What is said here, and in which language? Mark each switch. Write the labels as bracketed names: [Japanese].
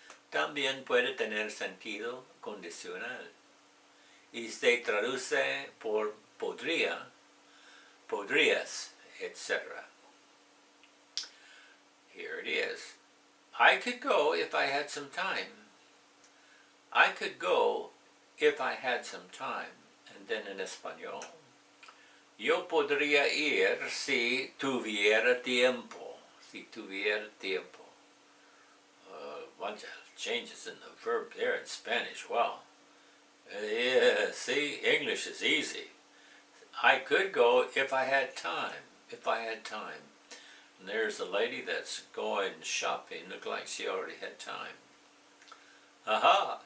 [Spanish] También puede tener sentido condicional. Y se traduce por podría, podrías, etc. [English] Here it is. I could go if I had some time. I could go if I had some time. And then in español. [Spanish] Yo podría ir si tuviera tiempo. Si tuviera tiempo. [English] Bunch of changes in the verb there in Spanish. Wow. Yeah, see, English is easy. I could go if I had time. If I had time. And there's a lady that's going shopping. Looked like she already had time. Aha!